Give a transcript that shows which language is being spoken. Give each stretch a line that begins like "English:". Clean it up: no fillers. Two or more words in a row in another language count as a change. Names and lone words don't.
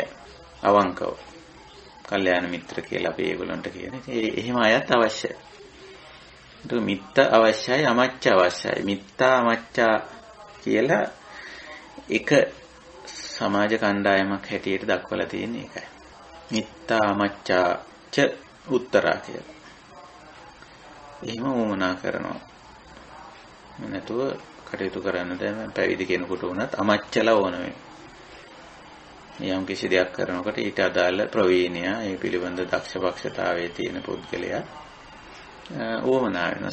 Sinhala: අවංකව. කල්යාණ මිත්‍ර කියලා අපි ඒගොල්ලන්ට කියන්නේ. එහෙම අයත් අවශ්‍යයි. ඒක මිත්ත අවශ්‍යයි, අමච්ච අවශ්‍යයි.
Pali: මිත්තා අමච්චා
Sinhala: කියලා එක සමාජ කණ්ඩායමක් හැටියට දක්වලා තියෙන එකයි.
Pali: මිත්තා අමච්චා ච උත්තරා කියලා.
Sinhala: එහෙම වුණා කරනවා. නැතුව කටයුතු කරන්න දැන් පැවිදි කෙනෙකුට වුණත් අමච්චලා ඕන වෙනවා. යම් කිසි දෙයක් කරනකොට ඊට අදාළ ප්‍රවීණයා ඒ පිළිබඳ දක්ෂපක්ෂතාවයේ තියෙන පුද්ගලයා ඕමනා වෙනවා.